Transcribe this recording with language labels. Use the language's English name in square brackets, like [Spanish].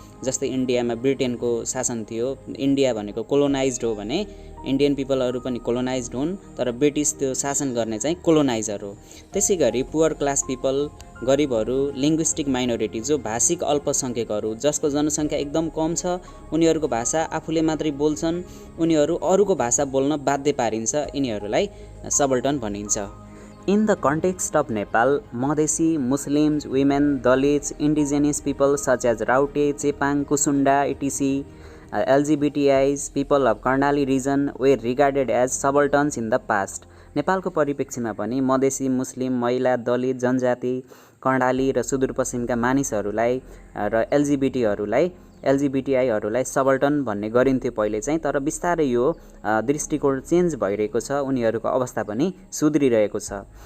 [Nepali] जस्तै इन्डियामा ब्रिटेनको शासन थियो, इन्डिया भनेको कोलोनाइज्ड हो भने इन्डियन पिपलहरू पनि कोलोनाइज्ड हुन्, तर ब्रिटिस त्यो शासन गर्ने चाहिँ कोलोनाइजर हो। त्यसै गरी पुवर क्लास पिपल, गरिबहरू, लिङ्ग्विस्टिक माइनोरिटी जो भाषिक अल्पसङ्ख्यकहरू, जसको जनसङ्ख्या एकदम कम छ, उनीहरूको भाषा आफूले मात्रै बोल्छन्, उनीहरू अरूको भाषा बोल्न बाध्य पारिन्छ, यिनीहरूलाई सबल्टर्न भनिन्छ। [English] In the context of Nepal, Madesi, Muslims, women, Dalits, indigenous people such as Raute, Chepang, Kusunda, etc., LGBTIs, people of Karnali region were regarded as subalterns in the past. [Nepali] नेपालको परिप्रेक्ष्यमा पनि मधेसी, मुस्लिम, महिला, दलित, जनजाति, कर्णाली र सुदूरपश्चिमका मानिसहरूलाई र LGBTIहरूलाई सबल्टर्न भन्ने गरिन्थ्यो पहिले चाहिँ, तर बिस्तारै यो दृष्टिकोण चेन्ज भइरहेको छ, उनीहरूको अवस्था पनि सुध्रिरहेको छ।